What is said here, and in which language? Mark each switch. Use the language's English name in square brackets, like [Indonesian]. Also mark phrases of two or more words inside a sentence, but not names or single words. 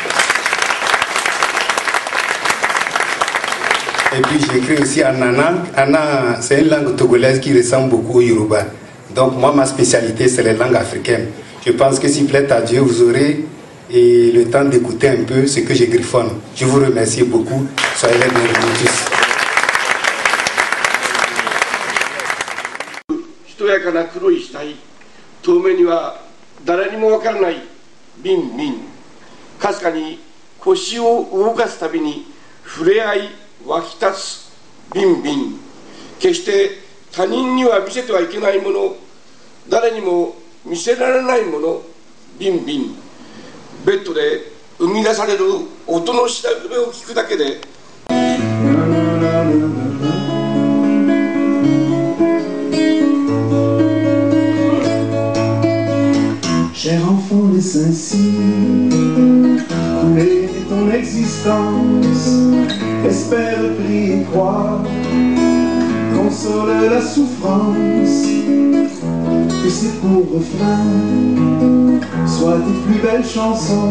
[French] Et puis j'écris aussi en Nana. Nana, c'est une langue togolaise qui ressemble beaucoup au Yoruba. Donc moi, ma spécialité, c'est les langues africaines. Je pense que s'il plaît à Dieu, vous aurez le temps d'écouter un peu ce que je griffonne. Je vous remercie beaucoup. Soyez les bienvenus tous. [Japanese] しとやかな黒い死体、遠目には誰にもわからないビンビン、かすかに腰を動かすたびに触れ合い湧き立つビンビン、決して他人には見せてはいけないもの、誰にも見せられないもの、ビンビン、ベッドで生み出される音の調べを聞くだけで [French] Cher enfant des Saint-Cyr, couler ton existence, espère, prie et crois, console la souffrance, que c'est pour refrain, soit tes plus belles chansons.